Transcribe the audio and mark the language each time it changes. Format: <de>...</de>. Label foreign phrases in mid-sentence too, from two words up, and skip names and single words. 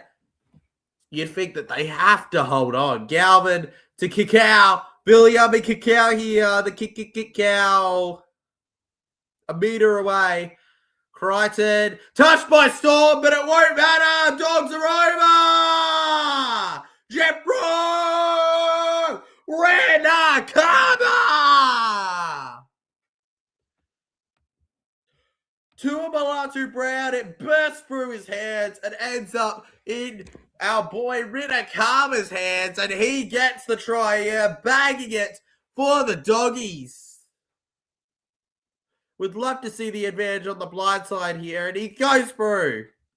<en>You'd think that they have to hold on. Galvin to Kikau. Viliami Kikau here. The Kikau. A meter away. Crichton. Touched by Storm, but it won't matter. Dogs are over. Jeffro Renakama. Tuamalatu Brown, it bursts through his hands and ends up in our boy Renakama's hands, and he gets the try here, bagging it for the Doggies. Would love to see the advantage on the blind side here, and he goes through.</en>